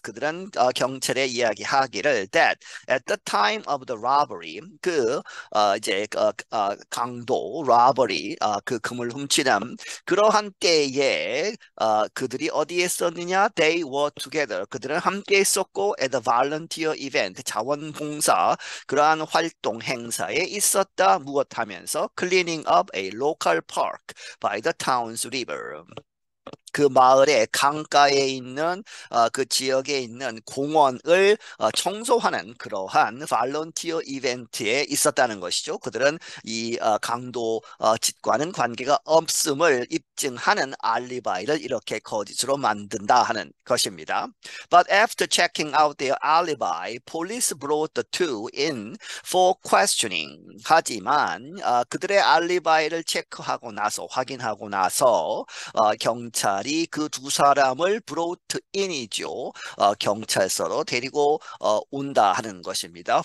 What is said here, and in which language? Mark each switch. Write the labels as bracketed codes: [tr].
[ko] 그들은 경찰에 이야기하기를 [en] that at the time of the robbery [ko] 이제 강도 robbery 그 금을 훔치는 그러한 때에 그들이 어디에 있었느냐? [en] They were together. [ko] 그들은 함께 있었고 [en] at the volunteer event [ko] 자원봉사 그러한 활동 행사에 있었다. 무엇하면서 [en] cleaning up a local park by the town's river. [ko] 그 마을의 강가에 있는 그 지역에 있는 공원을 청소하는 그러한 발런티어 이벤트에 있었다는 것이죠. 그들은 이 강도 짓과는 관계가 없음을 입증하는 알리바이를 이렇게 거짓으로 만든다 하는 것입니다. [en] But after checking out their alibi, police brought the two in for questioning. [ko] 하지만 그들의 알리바이를 체크하고 나서 확인하고 나서 경찰이 그 두 사람을 [en] brought in [ko] 이죠. 경찰서로 데리고 온다 하는 것입니다.